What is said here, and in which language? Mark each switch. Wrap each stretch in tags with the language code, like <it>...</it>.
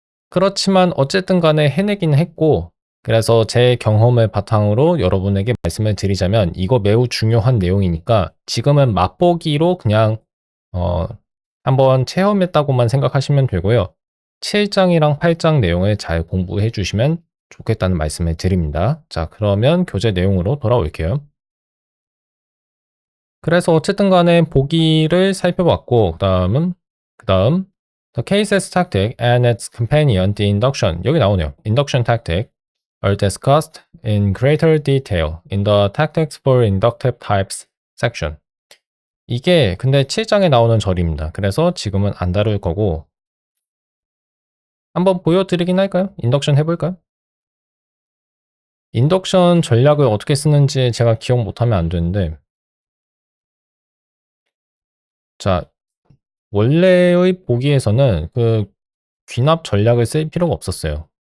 <ko>그렇지만 어쨌든 간에 해내긴 했고 그래서 제 경험을 바탕으로 여러분에게 말씀을 드리자면 이거 매우 중요한 내용이니까 지금은 맛보기로 그냥 한번 체험했다고만 생각하시면 되고요. 7장이랑 8장 내용을 잘 공부해 주시면 좋겠다는 말씀을 드립니다. 자, 그러면 교재 내용으로 돌아올게요. 그래서 어쨌든 간에 보기를 살펴봤고 그다음</ko> <en>The cases tactic and its companion, the induction.</en> <ko>여기 나오네요.</ko> <en>Induction tactic are discussed in greater detail in the tactics for inductive types section.</en> <ko>이게 근데 7장에 나오는 절입니다. 그래서 지금은 안 다룰 거고 한번 보여드리긴 할까요? 인덕션 해볼까요? 인덕션 전략을 어떻게 쓰는지 제가 기억 못하면 안 되는데 자 원래의 보기에서는 그 귀납 전략을 쓸 필요가 없었어요.</ko>